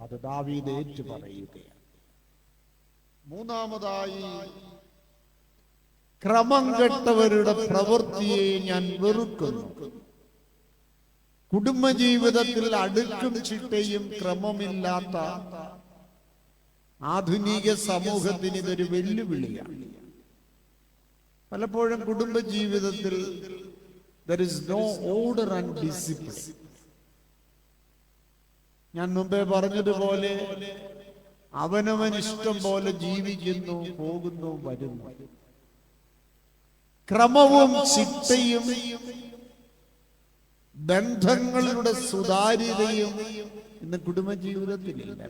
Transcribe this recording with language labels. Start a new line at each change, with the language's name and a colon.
Malayalam: അത് ദാവീദ് ഏറ്റു പറയുകയാണ്. മൂന്നാമതായി, ക്രമം കെട്ടവരുടെ പ്രവൃത്തിയെ ഞാൻ വെറുക്കുന്നു. കുടുംബജീവിതത്തിൽ അടുക്കും ചിട്ടയും ക്രമമില്ലാത്ത ആധുനിക സമൂഹത്തിന് ഇതൊരു വെല്ലുവിളിയാണ്. പലപ്പോഴും കുടുംബജീവിതത്തിൽ
English: there is no order and discipline.
Malayalam: ഞാൻ മുമ്പേ പറഞ്ഞതുപോലെ അവനവൻ ഇഷ്ടം പോലെ ജീവിക്കുന്നു, പോകുന്നു, വരുന്നു. ക്രമവും ചിട്ടയും ബന്ധങ്ങളുടെ സുതാര്യതയും ഇന്ന് കുടുംബജീവിതത്തിലില്ല.